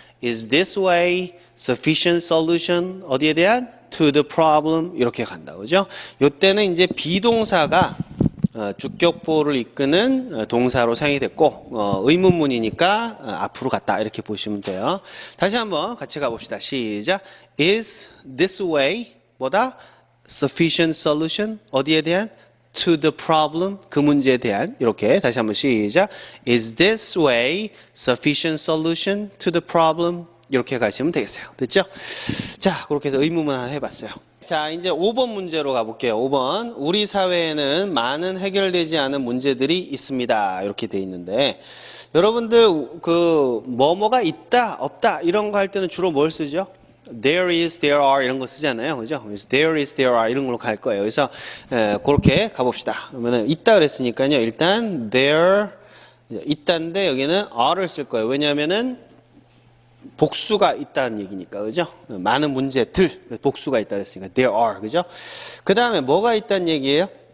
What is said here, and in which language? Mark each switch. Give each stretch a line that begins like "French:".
English: Is this way sufficient solution?
Korean: 어디에 대한?
English: To the problem.
Korean: 이렇게 간다. 그죠? 요때는 이제 비동사가 주격보를 이끄는 동사로 사용이 됐고 의문문이니까 앞으로 갔다 이렇게 보시면 돼요. 다시 한번 같이 가봅시다. 시작.
English: Is this way
Korean: 뭐다?
English: Sufficient solution
Korean: 어디에 대한?
English: To the problem
Korean: 그 문제에 대한 이렇게 다시 한번 시작.
English: Is this way sufficient solution to the problem?
Korean: 이렇게 가시면 되겠어요. 됐죠? 자, 그렇게 해서 의문문 하나 해봤어요. 자, 이제 5번 문제로 가볼게요. 5번. 우리 사회에는 많은 해결되지 않은 문제들이 있습니다. 이렇게 돼 있는데, 여러분들, 뭐뭐가 있다, 없다, 이런 거 할 때는 주로 뭘 쓰죠?
English: There is, there are,
Korean: 이런 거 쓰잖아요. 그죠? 그래서
English: there is, there are,
Korean: 이런 걸로 갈 거예요. 그래서, 그렇게 가봅시다. 그러면은, 있다 그랬으니까요. 일단, there, 있다인데, 여기는 are를 쓸 거예요. 왜냐면은, 복수가 있다는 얘기니까, 그죠? 많은 문제들, 복수가 있다 그랬으니까,
English: there are,
Korean: 그죠? 그 다음에 뭐가 있다는 얘기예요?